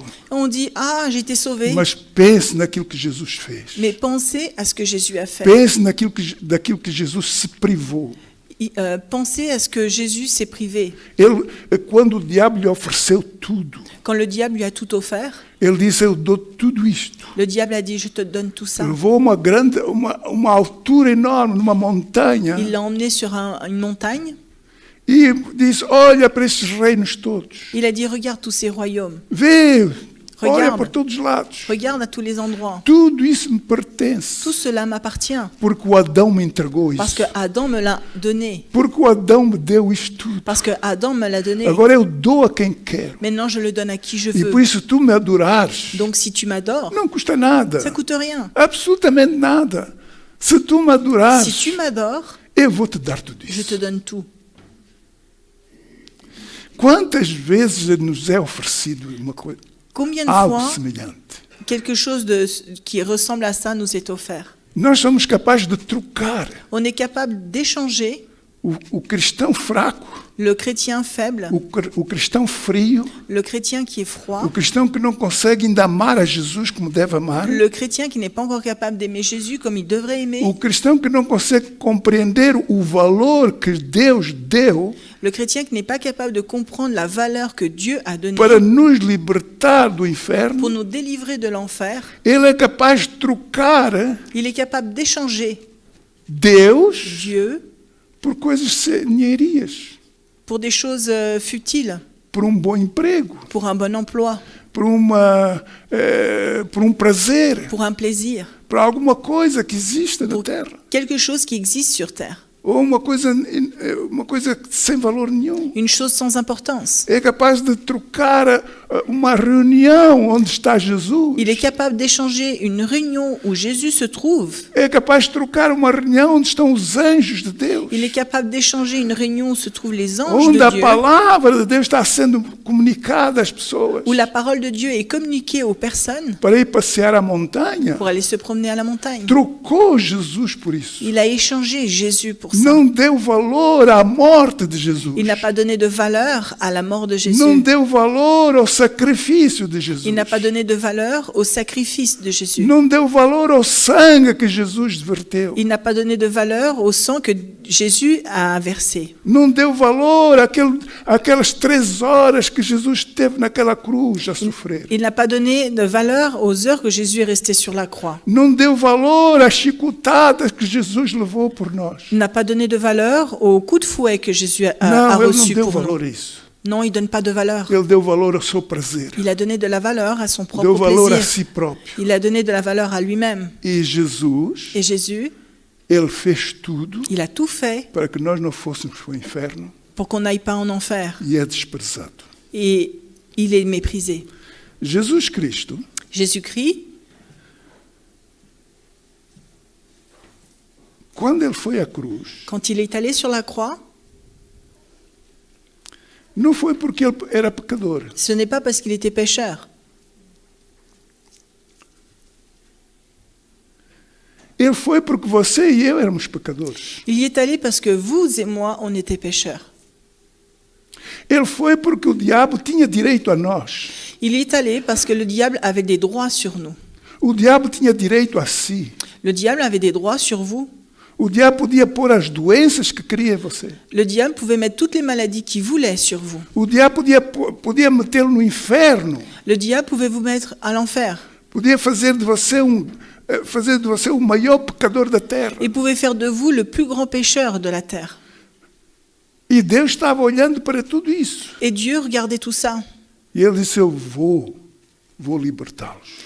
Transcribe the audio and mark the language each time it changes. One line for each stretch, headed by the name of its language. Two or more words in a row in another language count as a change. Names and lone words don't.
French: On dit, ah, j'ai été sauvé.
Portuguese: Mas pense naquilo que Jesus fez.
French: Mais pensez à ce que Jésus a fait.
Portuguese: Pense daquilo que Jesus se privou.
French: Pensez à ce que Jésus s'est privé.
Portuguese: Quando o diabo lhe ofereceu tudo,
French: Quand le diable lui a tout offert,
Portuguese: ele disse, eu dou tudo isto.
French: le diable a dit, je te donne tout ça.
Portuguese: Levou uma altura enorme, numa montanha,
French: Il l'a emmené sur une montagne.
Portuguese: e disse, olha para estes reinos todos.
French: Il a dit, regarde tous ces royaumes.
Portuguese: Vê, olha
French: Regarde.
Portuguese: por todos os lados.
French: Regarde à tous les endroits.
Portuguese: Tudo isso me pertence.
French: Tout cela m'appartient.
Portuguese: Porque o Adão me entregou
French: Parce
Portuguese: isso.
French: que Adam me l'a donné.
Portuguese: Porque o Adão me deu isto tudo.
French: Parce que Adam me l'a donné.
Portuguese: Agora eu dou a quem quero.
French: Maintenant, je le donne à qui je
Portuguese: E
French: veux.
Portuguese: por isso tu me adorares,
French: Donc, si tu m'adores,
Portuguese: não custa nada.
French: ça coûte rien.
Portuguese: Absolutamente nada. Se tu me adorares,
French: Si tu m'adores,
Portuguese: eu vou te dar tudo
French: je te
Portuguese: isso.
French: donne tout.
Portuguese: Quantas vezes nos é oferecido uma coisa,
French: Combien de
Portuguese: algo
French: fois
Portuguese: semelhante?
French: quelque chose qui ressemble à ça nous est offert?
Portuguese: Nós somos capazes de trocar
French: On est capable d'échanger
Portuguese: o cristão fraco,
French: le chrétien faible,
Portuguese: o cristão frio,
French: le chrétien qui est froid,
Portuguese: o cristão que não consegue ainda amar a Jesus como deve amar,
French: le chrétien qui n'est pas encore capable d'aimer Jésus comme il devrait aimer,
Portuguese: o cristão que não consegue compreender o valor que Deus deu
French: le chrétien qui n'est pas capable de comprendre la valeur que Dieu a donnée
Portuguese: para nos libertar do
French: pour
Portuguese: inferno.
French: nous délivrer de l'enfer.
Portuguese: Ele é capaz de trocar
French: Il est capable d'échanger
Portuguese: Deus
French: Dieu
Portuguese: por coisas senhorias,
French: pour des choses futiles,
Portuguese: por bom emprego,
French: pour un bon emploi,
Portuguese: por prazer,
French: pour un plaisir,
Portuguese: por alguma coisa que exista na
French: pour
Portuguese: terra.
French: quelque chose qui existe sur terre,
Portuguese: Ou uma coisa sem valor nenhum.
French: une chose sans importance.
Portuguese: É capaz de trocar uma reunião onde está Jesus.
French: Il est capable d'échanger une réunion où Jésus se trouve.
Portuguese: É capaz de trocar uma reunião onde estão os anjos de Deus.
French: Il est capable d'échanger une réunion où se trouvent les anges
Portuguese: Onde
French: de
Portuguese: a
French: Dieu,
Portuguese: palavra de Deus está sendo comunicada às pessoas.
French: où la parole de Dieu est communiquée aux personnes
Portuguese: Para ir passear à montanha.
French: pour aller se promener à la montagne.
Portuguese: Trocou Jesus por isso.
French: Il a échangé Jésus pour ça.
Portuguese: Não deu valor à morte de Jesus.
French: Il n'a pas donné de valeur à la mort de
Portuguese: Não
French: Jésus.
Portuguese: deu valor ao sacrifício de Jesus.
French: Il n'a pas donné de valeur au sacrifice de Jésus.
Portuguese: Não deu valor ao sangue que Jesus verteu.
French: Il n'a pas donné de valeur au sang que Jésus a versé.
Portuguese: Não deu valor àquelas 3 horas que Jesus esteve naquela cruz a sofrer.
French: Il n'a pas donné de valeur aux heures que Jésus est resté sur la croix.
Portuguese: Não deu valor às chicotadas que Jesus levou por nós.
French: Il n'a pas donné de valeur au coup de fouet que Jésus a
Portuguese: Não, ele não
French: reçu
Portuguese: deu
French: pour
Portuguese: valor
French: nous.
Portuguese: a isso.
French: Non, il ne donne pas de valeur.
Portuguese: Ele deu valor ao seu prazer.
French: Il a donné de la valeur à son
Portuguese: Deu
French: propre
Portuguese: valor a
French: plaisir.
Portuguese: si próprio.
French: Il a donné de la valeur à lui-même.
Portuguese: E Jesus,
French: Et Jésus,
Portuguese: ele fez tudo
French: il a tout fait
Portuguese: para que nós não fôssemos para o inferno
French: pour qu'on n'aille pas en enfer.
Portuguese: e é desprezado.
French: Et il est méprisé.
Portuguese: Jesus Cristo,
French: Jésus-Christ,
Portuguese: quando ele foi à cruz,
French: quand il est allé sur la croix,
Portuguese: não foi porque ele era pecador.
French: ce n'est pas parce qu'il était pécheur.
Portuguese: Ele foi porque você e eu éramos pecadores.
French: Il y est allé parce que vous et moi, on était pécheurs.
Portuguese: Ele foi porque o diabo tinha direito a nós.
French: Il y est allé parce que le diable avait des droits sur nous.
Portuguese: O diabo tinha direito a si.
French: Le diable avait des droits sur vous.
Portuguese: O diabo podia pôr as doenças que queria em você.
French: Le diable pouvait mettre toutes les maladies qu'il voulait sur vous.
Portuguese: O diabo podia metê-lo no inferno.
French: Le diable pouvait vous mettre à l'enfer.
Portuguese: Podia fazer de você o maior pecador da terra.
French: Il pouvait faire de vous le plus grand pécheur de la terre.
Portuguese: E Deus estava olhando para tudo isso.
French: Et Dieu regardait tout ça.
Portuguese: E ele disse, eu vou libertá-los.